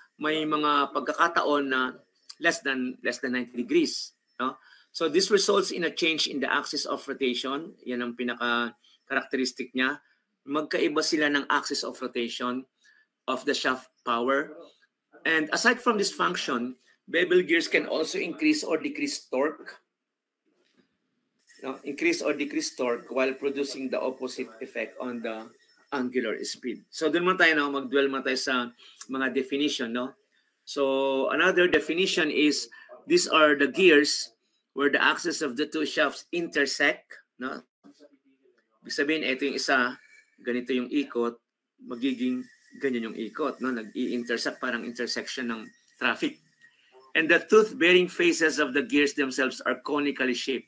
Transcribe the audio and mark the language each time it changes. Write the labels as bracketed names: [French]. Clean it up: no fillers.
[Filipino] May mga pagkakataon na [English] less than 90 degrees, [Filipino] no? [English] So this results in a change in the axis of rotation. [Filipino] Yan ang pinaka-characteristic niya. Magkaiba sila ng [English] axis of rotation of the shaft power. And aside from this function, bevel gears can also increase or decrease torque. No? Increase or decrease torque while producing the opposite effect on the angular speed. [Filipino] So doon tayo, no? Mag-dwell tayo sa mga definition, no? [English] So another definition is these are the gears where the axis of the two shafts intersect, no? [Filipino] Ibig sabihin, ito yung isa, ganito yung ikot, magiging ganyan yung ikot, no? Nag-i-intersect, parang intersection ng traffic. [English] And the tooth-bearing faces of the gears themselves are conically shaped.